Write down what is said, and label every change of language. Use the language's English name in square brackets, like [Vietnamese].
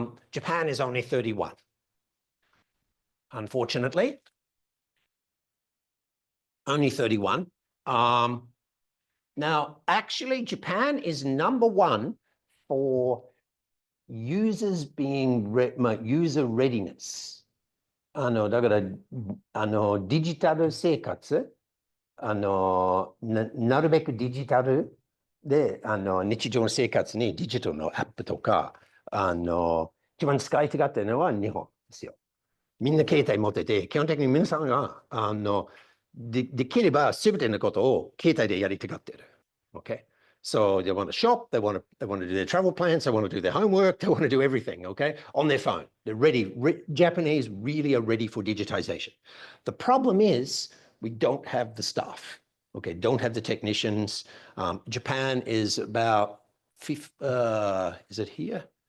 [English] Japan is only 31. Unfortunately, only 31. Now, actually, Japan is number one for users being user readiness. [Japanese] だから、デジタル生活、なるべくデジタルで、日常の生活にデジタルのアップとか、一番使いたがっているのは日本ですよ。みんな携帯持ってて、基本的に皆さんが、できれば全てのことを携帯でやりたがっている。 [English] Okay? So they want to shop, they want to do their travel plans, they want to do their homework, they want to do everything, okay, on their phone. They're ready. Japanese really are ready for digitization. The problem is we don't have the staff, okay, don't have the technicians. Japan is about, is it here?